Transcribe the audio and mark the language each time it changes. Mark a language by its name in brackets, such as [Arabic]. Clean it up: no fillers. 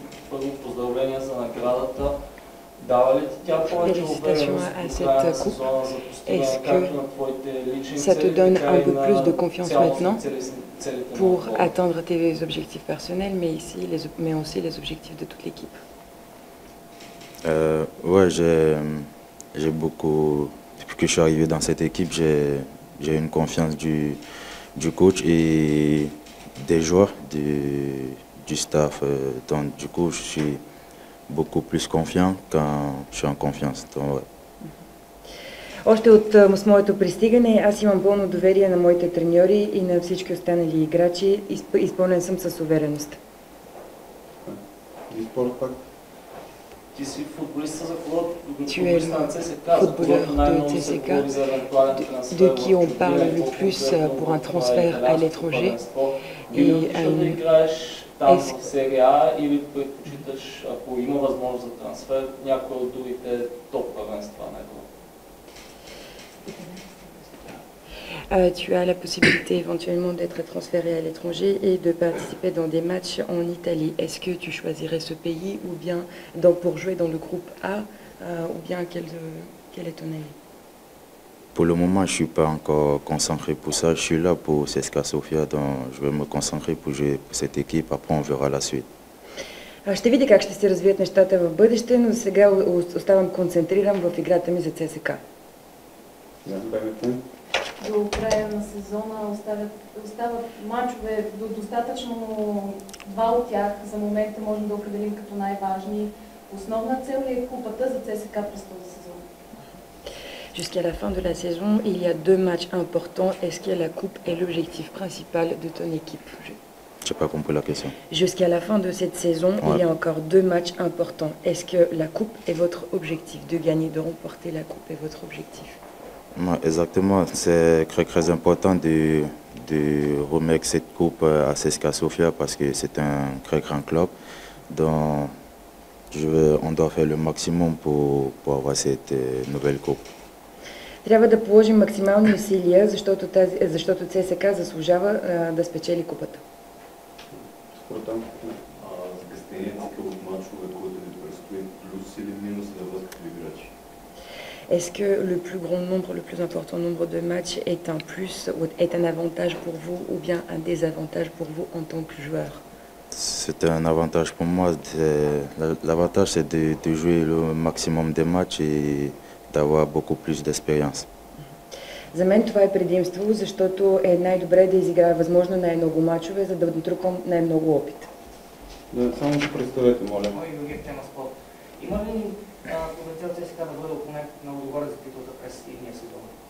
[Bulgarian] Първо поздравления за наградата. Дава ли ти тя повече увереност в края на сезона за постигане както на твоите лични цели, така и на цялостни целите [French] pour atteindre tes objectifs personnels, mais aussi les objectifs de toute l'équipe? Ouais, j'ai beaucoup... Depuis que je suis arrivé dans cette équipe, j'ai une confiance du coach et des joueurs, du staff. Donc, du coup, je suis beaucoup plus confiant quand je suis en confiance. Donc, ouais. [Bulgarian] Още от моето пристигане аз имам пълно доверие на моите треньори и на всички останали играчи. Изпълнен съм с увереност. Ти си футболиста за клуб, [French] Tu es le footballeur de CSKA, de qui on parle le plus pour un transfert à l'étranger. [Bulgarian] Et да играеш там в серия А или предпочиташ, ако има възможност за трансфер, някои от другите топ първенства на Европа? [French] Tu as la possibilité éventuellement d'être transféré à l'étranger et de participer dans des matchs en Italie. Est-ce que tu choisirais ce pays ou bien pour jouer dans le groupe A ou bien quel est ton avis? Pour le moment, je ne suis pas encore concentré pour ça. Je suis là pour CSKA Sofia, donc je vais me concentrer pour jouer pour cette équipe. Après, on verra la suite. [Bulgarian] Ще видя как ще се развият нещата в бъдеще, но сега оставам концентриран в играта ми за ЦСКА. До края на сезона остават мачове достатъчно, но два от тях за момента можем да определим като най-важни. Основна цел е купата за ЦСКА през този сезон. [French] Jusqu'à la fin de la saison, il y a deux matchs importants. Est-ce que la coupe est l'objectif principal de ton équipe? Je n'ai pas compris la question. Jusqu'à la fin de cette saison, il y a encore deux matchs importants. Est-ce que la coupe est votre objectif? De gagner, de remporter la coupe est votre objectif? Exactement, c'est très important de remettre cette coupe à CSKA Sofia parce que c'est un très grand club. Donc, on doit faire le maximum pour avoir cette nouvelle coupe. [Bulgarian] Трябва да положим максимални усилия, защото ЦСКА заслужава да спечели купата. Закъснението от мачове, които ви предстои, плюс или минус за вас като играчи? [French] Est-ce que le plus grand nombre, le plus important nombre de matchs est un plus, ou est un avantage pour vous ou bien un désavantage pour vous en tant que joueur? C'est un avantage pour moi. L'avantage, c'est de jouer le maximum des matchs et d'avoir beaucoup plus d'expérience. [Bulgarian] За мен това е предимство, защото е най-добре да изиграя възможно най-много мачове, за да натрупам най-много опит. Да, само се представете, моля. Юргев, тема спорт. Има ли потенциал ЦСКА да бъде опонент на Лудогорец за титлата през идния сезон?